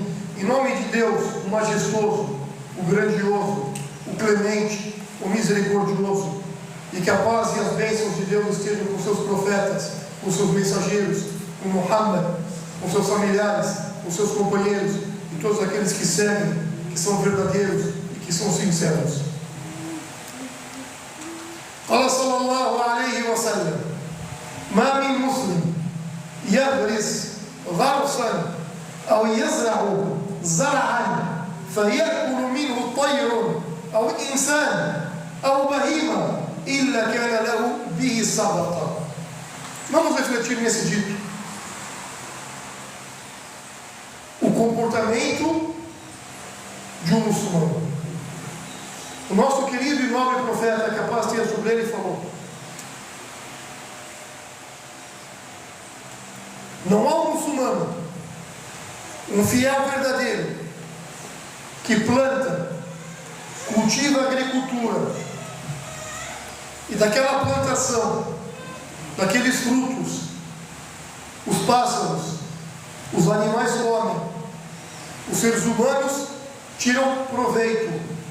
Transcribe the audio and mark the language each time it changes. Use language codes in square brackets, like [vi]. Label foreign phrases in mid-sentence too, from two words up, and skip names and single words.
[pt] Em nome de Deus, o majestoso, o grandioso, o clemente, o misericordioso, e que a paz e as bênçãos de Deus estejam com seus profetas, com seus mensageiros, com Muhammad, com seus familiares, com seus companheiros e todos aqueles que seguem, que são verdadeiros e que são sinceros. [ar] قال صلى الله عليه وسلم ما من مسلم يغرس غرسا أو يزرع زرعا فيأكل منه طير أو إنسان أو بهيمة إلا كان له به صدقة. [pt] Vamos refletir nesse dito. O comportamento de um muçulmano. O nosso querido e nobre profeta, que a paz tenha sobre ele, falou: não há um muçulmano, um fiel verdadeiro, que planta, cultiva a agricultura, e daquela plantação, daqueles frutos, os pássaros, os animais comem, os seres humanos tiram proveito.